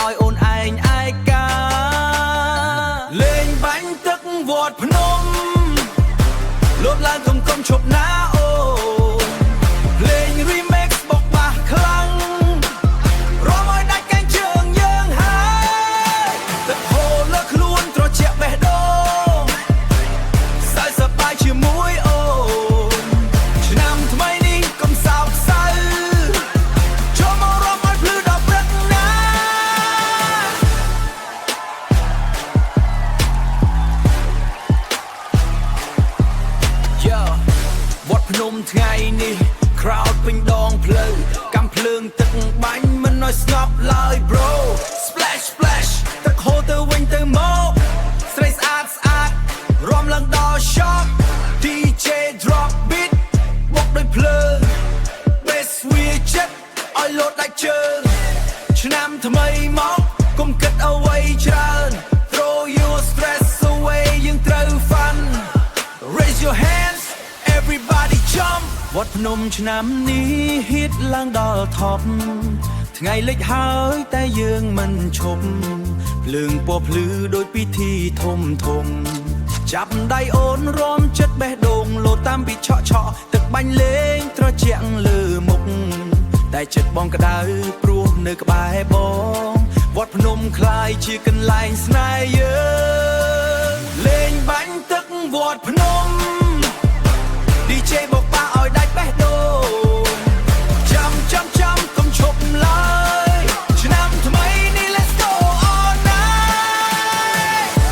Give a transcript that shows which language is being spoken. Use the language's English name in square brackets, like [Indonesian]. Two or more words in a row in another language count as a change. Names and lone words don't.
[Khmer] ឲ្យអូនឯងឯកាលេងបាញ់ទឹកវត្តភ្នំលោតឡើងកុំឈប់ណាអូលេង remix បោកបាសខ្លាំងរំឲ្យដាច់កែងជើងយើងហើយទឹកហូរលើខ្លួនត្រជាក់បេះដូងសើចសប្បាយជាមួយអូនឆ្នាំថ្មីនេះកុំសោកសៅចូលមករំឲ្យភ្លឺដល់ព្រឹកណា វត្តភ្នំថ្ងៃនេះ crowd ពេញដងផ្លូវកាំភ្លើងទឹកបាញ់មិនឲ្យស្ងប់ឡើយ [English] bro splash splash [Khmer] ទឹកហូរទៅវិញទៅមកស្រីស្អាតស្អាតរំឡើងដល់ [English] shop DJ drop beat [Khmer] បុកដោយភ្លើង bass វាចិត្តឲ្យលោតដាច់ជើងឆ្នាំថ្មីមកកុំគិតអ្វីច្រើន [English] throw your stress away [Khmer] យើងត្រូវ [English] fun raise your hands everybody jump [Khmer] វត្តភ្នំឆ្នាំនេះ hit ឡើងដល់ top ថ្ងៃលិចហើយតែយើងមិនឈប់ភ្លើងពណ៌ភ្លឺដូចពិធីធំចាប់ដៃអូនរំចិត្តបេះដូង លោតតាមពីឆក់ទឹកបាញ់លេងត្រជាក់លើមុខតែចិត្តបង ក្តៅព្រោះនៅក្បែរបងវត្តភ្នំคล้ายជាកន្លែងស្នេហ៍យើងលេងបាញ់ទឹកវត្តភ្នំ DJ បោកបាសឲ្យដាច់បេះដូងចាំកុំឈប់ឡើយឆ្នាំថ្មីនេះ [English] let's go all night